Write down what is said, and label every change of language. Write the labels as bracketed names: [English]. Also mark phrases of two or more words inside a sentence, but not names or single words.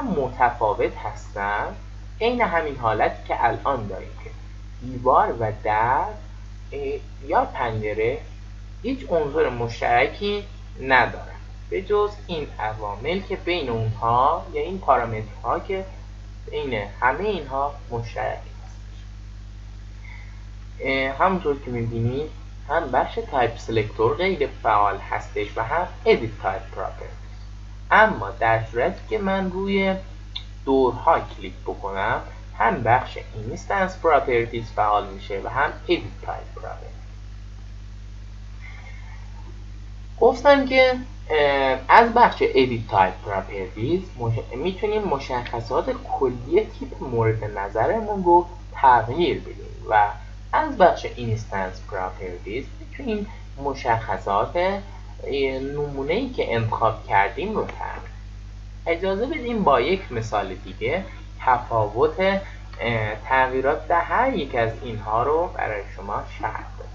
[Persian] متفاوت هستن، عین همین حالتی که الان داریم که دیوار و در یا پنجره هیچ عنصر مشترکی ندارن به جز این عوامل که بین اونها یا این پارامترها که بین همه اینها مشترک همونطور که میبینید هم بخش [English] type selector [Persian] غیر فعال هستش و هم [English] edit type properties. [Persian] اما در صورتی که من روی دورها کلیک بکنم هم بخش [English] instance properties [Persian] فعال میشه و هم [English] edit type properties. [Persian] گفتم که از بخش [English] edit type properties [Persian] میتونیم مشخصات کلی تیپ مورد نظرمون رو تغییر بدیم و از بخش [English] instance properties [Persian] میتونیم مشخصات نمونه‌ای که انتخاب کردیم رو تغییر. اجازه بدیم با یک مثال دیگه تفاوت تغییرات در هر یک از اینها رو برای شما شرح بدم.